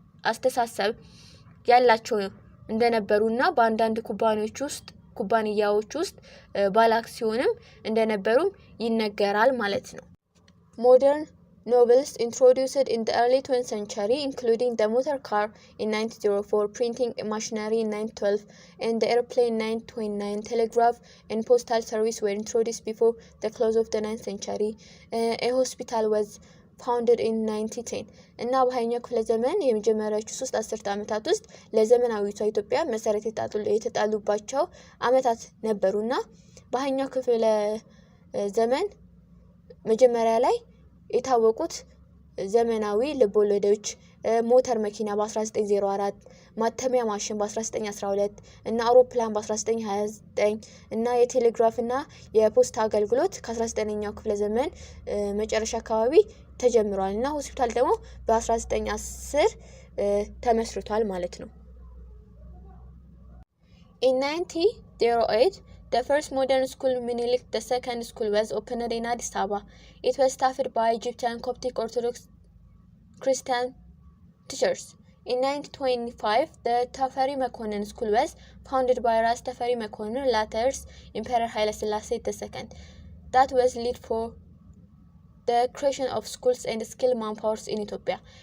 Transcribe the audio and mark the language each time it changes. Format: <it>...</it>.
<am>አስተሳሰብ ያላቸው እንደነበሩና በአንዳንድ ኩባንያዎች ውስጥ ባለአክሲዮንም እንደነበሩም ይነገራል ማለት ነው።</am> <en>ሞደርን novels introduced in the early 20th century, including the motor car in 1904, printing machinery in 1912, and the airplane in 1929. Telegraph and postal service were introduced before the close of the 9th century. A hospital was founded in 1910.</en> <am>እና በሃያኛው ክፍለ ዘመን የመጀመሪያዎቹ 3 አስርተ ዓመታት ውስጥ ለዘመናዊቷ ኢትዮጵያ መሰረት የተጣሉባቸው ዓመታት ነበሩና በሃያኛው ክፍለ ዘመን መጀመሪያ ላይ የታወቁት ዘመናዊ ልቦለዶች፣ ሞተር መኪና በ1904፣ ማተሚያ ማሽን በ1912 እና አውሮፕላን በ1929 እና የቴሌግራፍና የፖስታ አገልግሎት ከ19ኛው ክፍለ ዘመን መጨረሻ አካባቢ ተጀምሯል እና ሆስፒታል ደግሞ በ1910 ተመስርቷል ማለት ነው።</am> <en>In 1908 the first modern school, Minilik, the second school, was opened in Addis Ababa. It was staffed by Egyptian Coptic Orthodox Christian teachers. In 1925, the Tafari Mekonnen School was founded by Ras Tafari Mekonnen, later Emperor Haile Selassie II. That was lead for the creation of schools and skilled manpowers in Ethiopia.</en>